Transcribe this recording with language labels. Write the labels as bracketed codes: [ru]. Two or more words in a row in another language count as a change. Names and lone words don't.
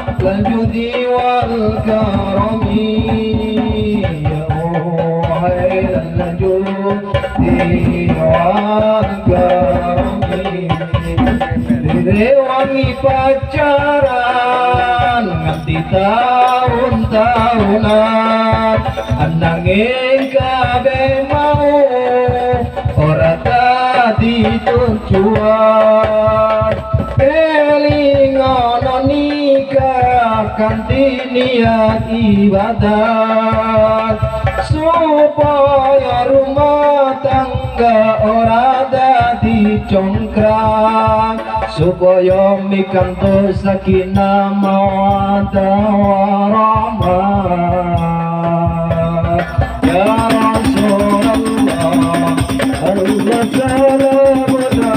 [ar] الجود والكرم يا خير الجود والكرم direwangi [jv] pacaran nganti tahun-tahunan ananging kabeh mau ora dadi tujuan kelingono nikah kanthi niat ibadah supaya rumah tangga ora dadi congkrang supaya mikanto [ar] سكينة مودة ورحمة يا رسول الله الله سلام